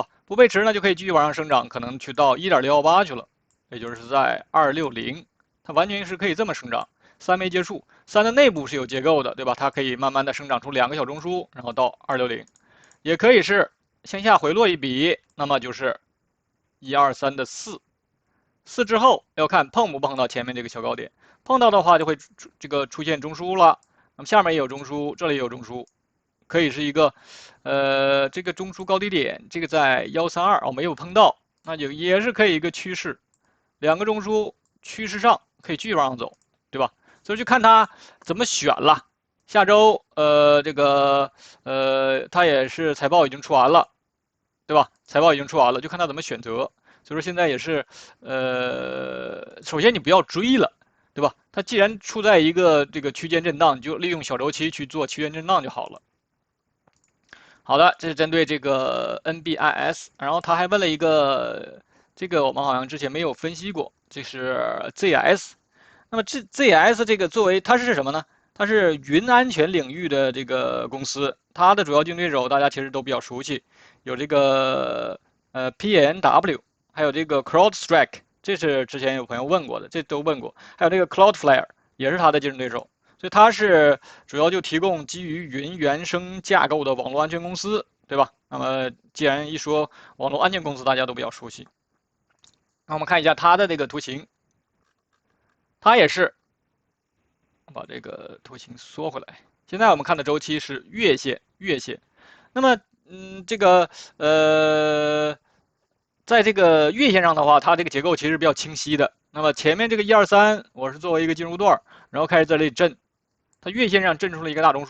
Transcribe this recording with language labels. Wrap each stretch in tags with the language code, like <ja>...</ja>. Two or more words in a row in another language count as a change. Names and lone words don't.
<zh>不背馳呢，就可以繼續往上生長，可能去到 1.618 去了，也就是在260，它完全是可以這麼生長。3沒結束，3的內部是有結構的，對吧？它可以慢慢的生長出2個小中樞，然後到260，也可以是向下回落一筆，那麼就是1、2、3的4。4之後要看碰不碰到前面這個小高點，碰到的話就會這個出現中樞了。那麼下面也有中樞，這裡也有中樞，可以是一個這個中樞高低點，這個在132沒有碰到，那就也是可以一個趨勢，2個中樞趨勢上可以繼續往上走，對吧？所以就看它怎麼選了。下周這個它也是財報已經出完了，對吧？財報已經出完了，就看它怎麼選擇。所以說現在也是，首先你不要追了，對吧？它既然處在一個這個區間震盪，你就利用小周期去做區間震盪就好了。好的，這是針對這個 NBIS， 然後他還問了一個，這個我們好像之前沒有分析過，這是 ZS。那麼ZS 這個作為它是什麼呢？它是雲安全領域的這個公司，它的主要競爭對手大家其實都比較熟悉，有這個PNW。還有這個 CrowdStrike， 這是之前有朋友問過的，這都問過。還有這個 Cloudflare 也是它的競爭對手，所以它是主要就提供基於雲原生架構的網絡安全公司，對吧？那麼既然一說網絡安全公司，大家都比較熟悉。那我們看一下它的這個圖形，它也是把這個圖形縮回來。現在我們看的周期是月線，那麼這個在這個月線上的話，它這個結構其實比較清晰的。那麼前面這個1、2、3，我是作為一個進入段，然後開始在這裡震，它月線上震出了一個大中樞。</zh>